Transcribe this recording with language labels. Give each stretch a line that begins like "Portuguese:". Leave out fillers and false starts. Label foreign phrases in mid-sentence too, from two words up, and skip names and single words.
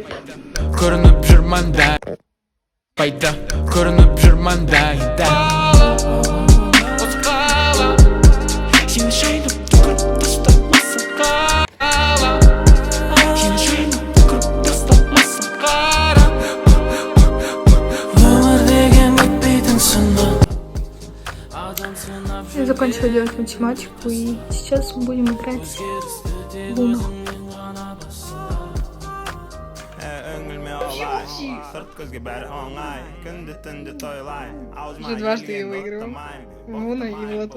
Kazakh: көрініп жүр маңдай пайда көрініп жүр маңдайда осы қала сені шайнап түкіріп тастамасын қала сені шайнап түкіріп тастамасын қара өмір деген бітпейтін сынақ адам сынап
Russian: Я закончила делать математику, и сейчас мы будем играть в Уно. Уже дважды я выигрываю. В Уно и в Лото.